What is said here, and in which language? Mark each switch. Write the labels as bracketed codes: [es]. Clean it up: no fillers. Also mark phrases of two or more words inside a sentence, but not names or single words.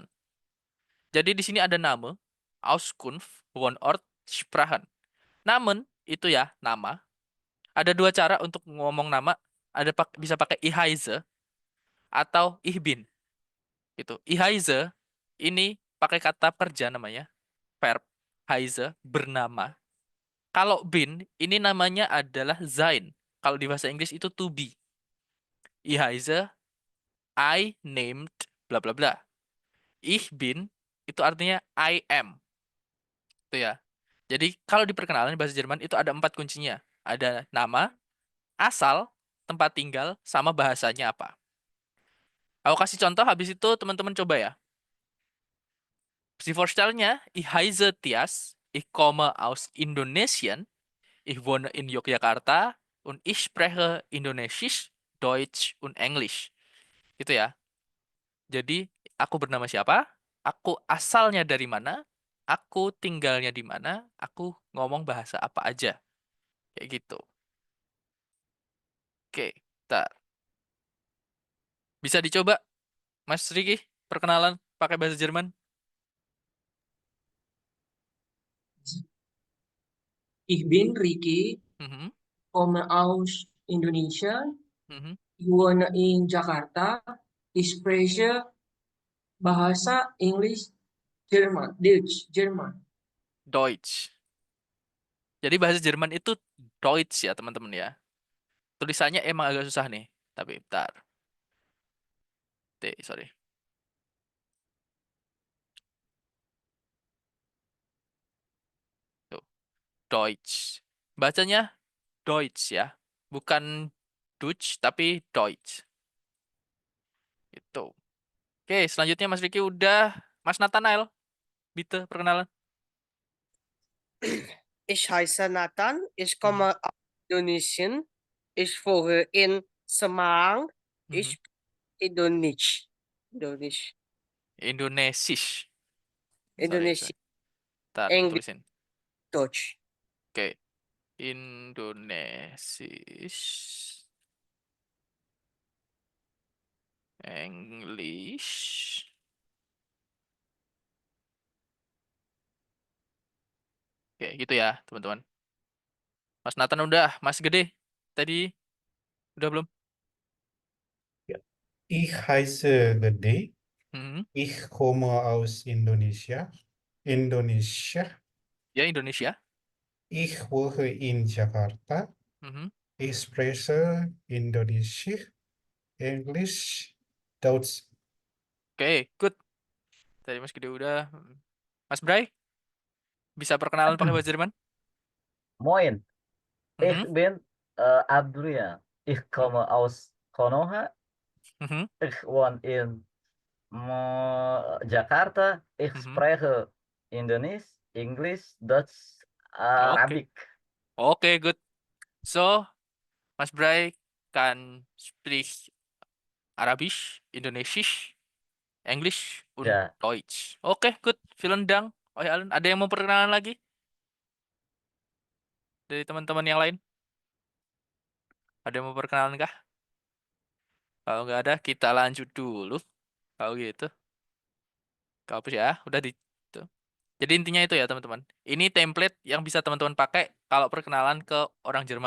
[id] Jadi di sini ada nama, [de] Auskunft, Wohnort, Sprachen. [id] Namen itu ya nama. Ada dua cara untuk ngomong nama. Bisa pakai [de] ich heiße [id] atau [de] ich bin. [id] Gitu. [de] Ich heiße [id] ini pakai kata kerja namanya, verb heiße bernama. Kalau bin ini namanya adalah sein. Kalau di bahasa Inggris itu [en] to be. [de] Ich heiße, [en] I named bla bla bla. [de] Ich bin [id] itu artinya [en] I am. [id] Itu ya. Jadi kalau di perkenalan bahasa Jerman itu ada 4 kuncinya. Ada nama, asal, tempat tinggal, sama bahasanya apa. Aku kasih contoh, habis itu teman-teman coba ya. [de] Si Vorstellnya, ich heiße Tias, ich komme aus Indonesien, ich wohne in Yogyakarta, und ich spreche Indonesisch, Deutsch, und Englisch. [id] Gitu ya. Jadi, aku bernama siapa? Aku asalnya dari mana? Aku tinggalnya di mana? Aku ngomong bahasa apa aja. Kayak gitu. Oke, bentar. Bisa dicoba, Mas Riki, perkenalan pakai bahasa Jerman. [de] Ich bin Ricky, Mhm, komme aus Indonesia, mhm. wohne in Jakarta, ich spreche bahasa English, Jerman. Deutsch. [id] Jadi bahasa Jerman itu Deutsch ya, teman-teman ya. Tulisannya emang agak susah nih. Tapi bentar. Sorry. Tuh, Deutsch. Bacanya Deutsch ya. Bukan Dutch, tapi Deutsch. Itu. Oke, selanjutnya Mas Riki udah. Mas Nathanael, bitte perkenalan. [de] Ich heiße Nathan, ich Mhm, komme aus Indonesien, ich wohne in Semarang, mhm. ich Indonesisch. Indonesisch. Indonesisch. [id] Sorry. Indonesia, Ntar English, tulisin. Deutsch. Oke. Indonesisch. English. Oke, gitu ya, teman-teman. Mas Nathan udah, Mas Gede. Tadi udah belum? [de] Ich heiße Gede, Mhm. ich komme aus Indonesia, [id] Ya, Indonesia. [de] ich wohne in Jakarta, Mhm. ich spreche Indonesisch, Englisch, Deutsch. [en] Oke, good. [id] Tadi Mas Gede udah. Mas Bray, bisa perkenalan pakai bahasa Jerman? [de] Moin, ich Mhm. bin Adrian. Ich komme aus Konoha. Mhm. Ich wohne in Jakarta. Ich Mhm. spreche Indonesisch, English, Dutch, Oke. Arabic. [en] Oke, good. So, Mas Bray can speak [de] Arabisch, Indonesisch, [en] English, und Ya, [de] Deutsch. [en] Oke, good. [de] Vielen Dank. [id] Oh ya, Alun. Ada yang mau perkenalan lagi dari teman-teman yang lain? Ada yang mau perkenalan kah? Kalau nggak ada, kita lanjut dulu. Kalau gitu. Hapus ya, udah di tuh. Jadi intinya itu ya, teman-teman. Ini template yang bisa teman-teman pakai kalau perkenalan ke orang Jerman.